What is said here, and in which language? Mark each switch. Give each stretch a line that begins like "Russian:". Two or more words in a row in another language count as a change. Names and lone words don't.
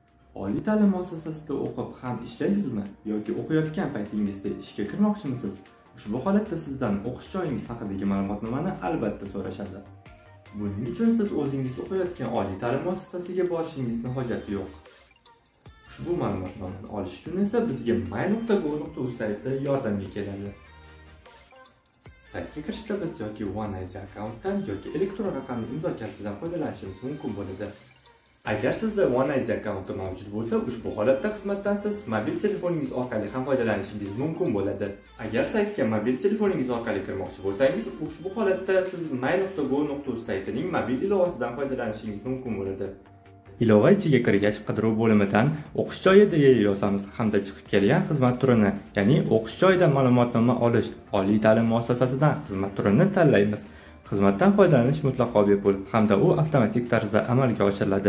Uzbek: Oliy ta'lim muassasasida o'qib ham ishlaysizmi yoki o'qiyotgan paytingizda ishga kirmoqchimisiz? Ushbu holatda sizdan o'qish joyingiz haqidagi ma'lumotnomani albatta so'rashadi. Buning uchun siz o'zingiz o'qiyotgan oliy ta'lim muassasasiga borishingizning hojati yo'q. Ushbu ma'lumotnomani olish uchun esa bizga my.go.uz sayti yordamga keladi. Saytga kirishda biz yoki OneID akkauntdan yoki elektron raqamli imzo kalitidan foydalanishingiz mumkin bo'ladi. Agar sizda OneID akkaunti mavjud bo'lsa, ushbu holatda xizmatdan siz mobil telefoningiz orqali ham foydalanishingiz mumkin bo'ladi. Agar saytga mobil telefoningiz orqali kirmoqchi bo'lsangiz, ushbu holatda siz my.go.uz saytining mobil ilovasidan foydalanishingiz mumkin bo'ladi. Ilova ichiga kirgach, qidiruv bo'limidan o'qish joyi deya yozamiz hamda chiqib kelgan xizmat turini, ya'ni o'qish joyidan ma'lumotnoma olish, oliy ta'lim muassasasidan xizmat turini tanlaymiz. Xizmatdan foydalanish mutlaqo bepul hamda u avtomatik tarzda amalga oshiriladi.